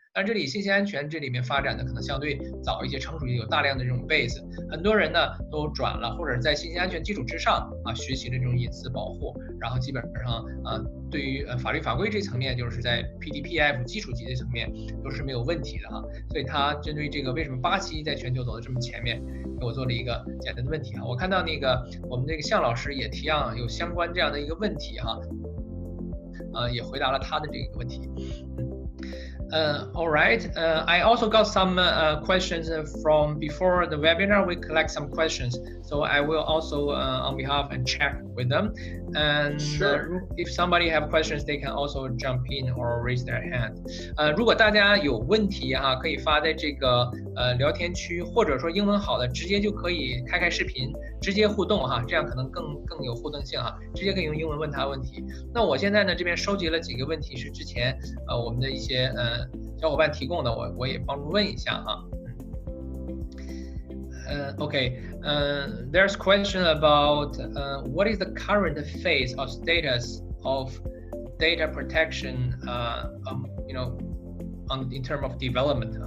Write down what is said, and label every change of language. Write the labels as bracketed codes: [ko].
[zh] 但这里信息安全这里面发展的可能相对早一些，成熟一些，有大量的这种 base， 很多人呢都转了，或者在信息安全基础之上学习了这种隐私保护，然后基本上对于法律法规这层面，就是在 PDPF 基础级的层面都是没有问题的所以他针对这个为什么巴西在全球走得这么前面，给我做了一个简单的问题我看到那个我们这个向老师也提样有相关这样的一个问题也回答了他的这个问题。 [en] All right. I also got some questions from before the webinar. We collect some questions, so I will also on behalf and check with them. And if somebody have questions, they can also jump in or raise their hand. [zh] 如果大家有问题可以发在这个聊天区，或者说英文好的直接就可以开视频，直接互动这样可能更有互动性直接可以用英文问他问题。那我现在呢这边收集了几个问题，是之前我们的一些小伙伴提供的，我也帮助问一下 [en] Okay, there's a question about what is the current phase or status of data protection, in terms of development.